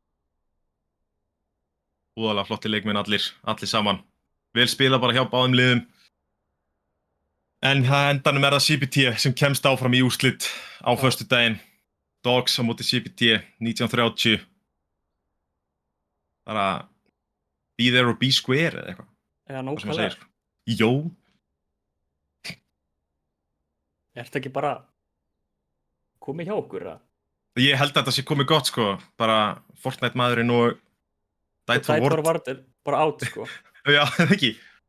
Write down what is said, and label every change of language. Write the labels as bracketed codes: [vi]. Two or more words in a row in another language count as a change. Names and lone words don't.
[is] Úðalega flotti leikmenn allir saman. Vel spila bara hjá báðum liðum. En það endanum það CPT sem kemst áfram í úrslit á föstudaginn. Dogs á móti CPT 19:30. Bara [en] be there or be square [is] eða eitthvað. Eða nákvæmlega. Jó. Er þetta ekki bara komið hjá okkur, eða? Ég held að þetta sé komið gott, sko. Bara Fortnite maðurinn og Died for Ward er bara out, sko.